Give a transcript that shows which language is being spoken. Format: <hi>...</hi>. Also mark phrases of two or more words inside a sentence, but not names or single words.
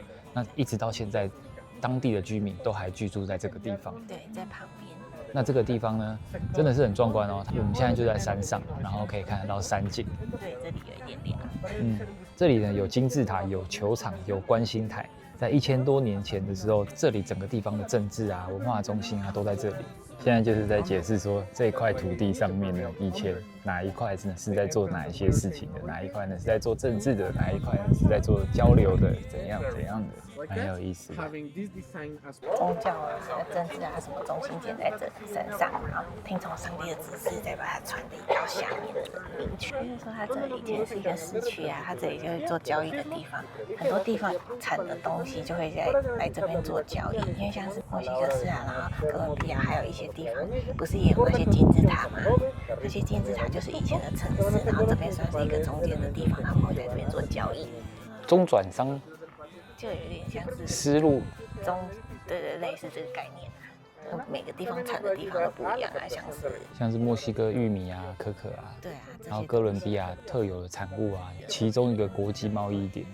<zh>那一直到現在，當地的居民都還居住在這個地方。對，在旁邊。那這個地方呢，真的是很壯觀哦。我們現在就在山上，然後可以看得到山景。對，這裡有一點涼。這裡呢有金字塔，有球場，有觀星台。在1000多年前的時候，這裡整個地方的政治啊、文化中心啊都在這裡。現在就是在解釋說，這一塊土地上面呢，以前哪一塊呢是在做哪一些事情的，哪一塊呢是在做政治的，哪一塊呢是在做交流的，怎樣的，蠻有意思的。宗教啊、政治啊什麼中心建在這身上，然後聽從上帝的指示，再把它傳遞到下面的民群。就是說，它這裡以前是一個市區啊，它這裡就是做交易的地方，很多地方產的東西就會來這邊做交易，因為像是墨西哥市啊，然後哥倫比亞還有一些地方不是也有那些金字塔嗎？那些金字塔就是以前的城市，然後這邊算是一個中間的地方，他們會在這邊做交易。中轉商就有點像是絲路對，類似這個概念啊。每個地方產的地方都不一樣啊，像是墨西哥玉米啊、可可啊，對啊，然後哥倫比亞特有的產物啊，其中一個國際貿易點。</zh>